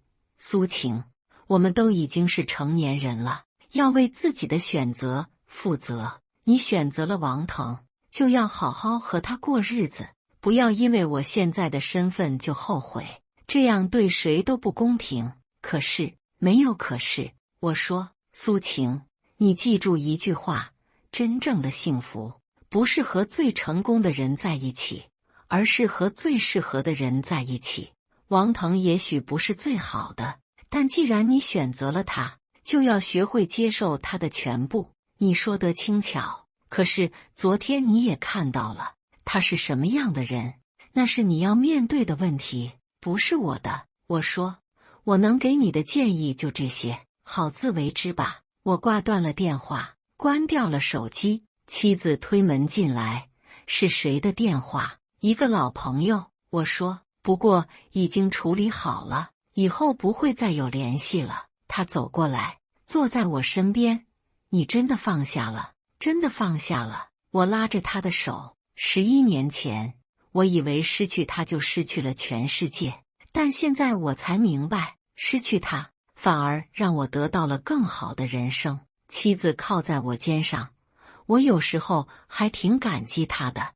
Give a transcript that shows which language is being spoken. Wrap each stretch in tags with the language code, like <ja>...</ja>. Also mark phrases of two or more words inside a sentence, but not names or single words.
<zh>蘇晴，我們都已經是成年人了，要為自己的選擇負責。你選擇了王騰，就要好好和他過日子，不要因為我現在的身份就後悔，這樣對誰都不公平。可是，沒有可是。我說，蘇晴，你記住一句話，真正的幸福，不是和最成功的人在一起，而是和最適合的人在一起。王騰也許不是最好的，但既然你選擇了他，就要學會接受他的全部。你說得輕巧。可是昨天你也看到了，他是什麼樣的人，那是你要面對的問題，不是我的。我說，我能給你的建議就這些，好自為之吧。我掛斷了電話，關掉了手機。妻子推門進來，是誰的電話？一個老朋友。我說，不過已經處理好了，以後不會再有聯繫了。他走過來，坐在我身邊。你真的放下了？真的放下了。我拉着他的手。11年前，我以為失去他就失去了全世界，但現在我才明白，失去他反而讓我得到了更好的人生。妻子靠在我肩上，我有時候還挺感激他的。</zh>